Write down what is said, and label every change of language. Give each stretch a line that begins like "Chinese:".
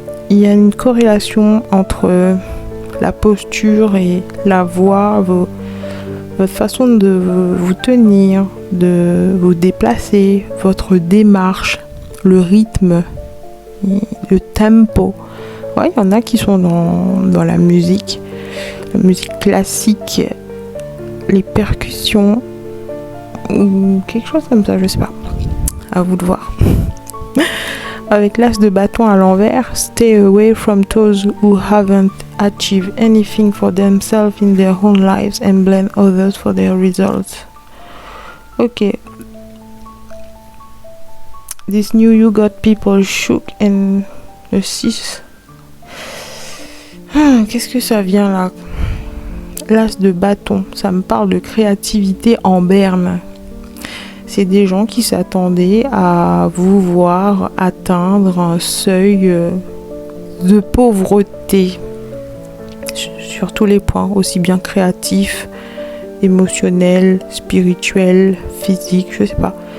French: Il y a une corrélation entre la posture et la voix, votre façon de vous tenir, de vous déplacer, votre démarche, le rythme, le tempo. Ouais, il y en a qui sont dans la musique classique, les percussions ou quelque chose comme ça, je sais pas. À vous de voir. Avec l'as de bâton à l'envers,
English: stay away from those who haven't achieved anything for themselves in their own lives and blame others for their results. Ok. This new you got people shook and
French: le 6. Qu'est-ce que ça vient là? L'as de bâton, ça me parle de créativité en berne. C'est des gens qui s'attendaient à vous voir atteindre un seuil de pauvreté sur tous les points, aussi bien créatif, émotionnel, spirituel, physique, je sais pas.